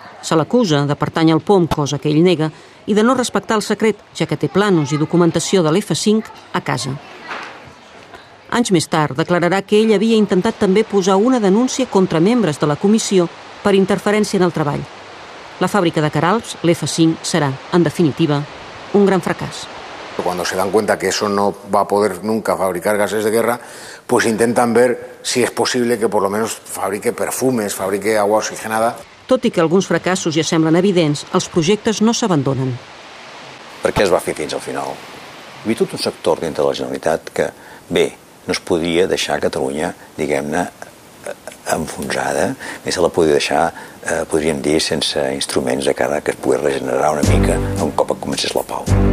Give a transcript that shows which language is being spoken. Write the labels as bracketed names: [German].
[Catalan] Se l'acusa de pertànyer al POM, cosa que ell nega, i de no respectar el secret, ja que té plànols i documentació de l'F5 a casa. Anys més tard declararà que ell havia intentat també posar una denúncia contra membres de la comissió per interferència en el treball. La fàbrica de Caralps, l'F5, serà, en definitiva, un gran fracàs. [Spanish] Cuando se dan cuenta que eso no va a poder nunca fabricar gases de guerra, pues intentan ver si es posible que por lo menos fabrique perfumes, fabrique agua oxigenada. [Catalan] Tot i que alguns fracassos ja semblen evidents, els projectes no s'abandonen. Per què es va fer fins al final? Hi havia tot un sector dintre de la Generalitat que, bé, no es podia deixar Catalunya, diguem-ne, enfonsada, ni se la podia deixar, podríem dir, sense instruments de cara que es pugui regenerar una mica un cop comencés la pau.